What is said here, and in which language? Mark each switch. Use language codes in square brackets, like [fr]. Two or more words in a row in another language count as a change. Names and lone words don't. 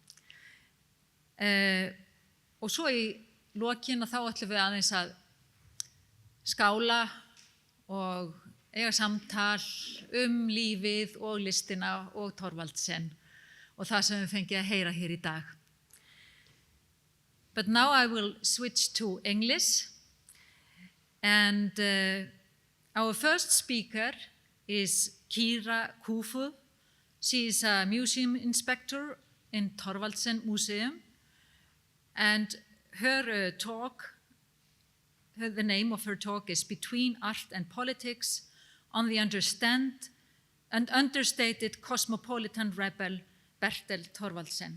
[is] Og svo í lokin þá ætlum við aðeins að skála og eiga samtal lífið og listina og Thorvaldsen og það sem við fengið að heyra hér í dag. [en] But now I will switch to English and our first speaker is Kira Kufur. She is a museum inspector in Thorvaldsen Museum and her talk, the name of her talk is Between Art and Politics on the understated cosmopolitan rebel Bertel Thorvaldsen.